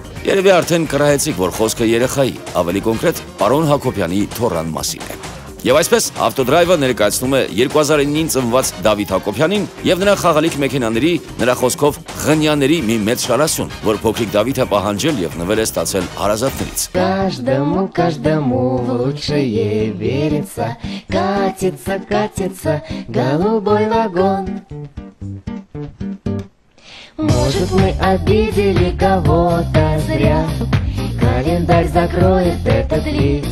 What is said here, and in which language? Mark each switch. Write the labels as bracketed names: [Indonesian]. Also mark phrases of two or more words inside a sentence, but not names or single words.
[Armenian] Երևի արդեն կռահեցիք, որ խոսքը երեխայի, ավելի կոնկրետ պարոն Հակոբյանի թոռան մասին է։ Եվ այսպես ավտոդրայվը ներկայացնում է 2009 ծնված Դավիթ Հակոբյանին եւ նրա խաղալիք մեքենաների, նրա խոսքով ղնյաների մի մեծ շարասյուն, որ փոքրիկ Դավիթը պահանջել եւ նվեր է ստացել հարազատներից։ [Russian] Каждому лучшее верится, катится голубой вагон. Может, мы обидели кого-то зря, календарь закроет этот лист.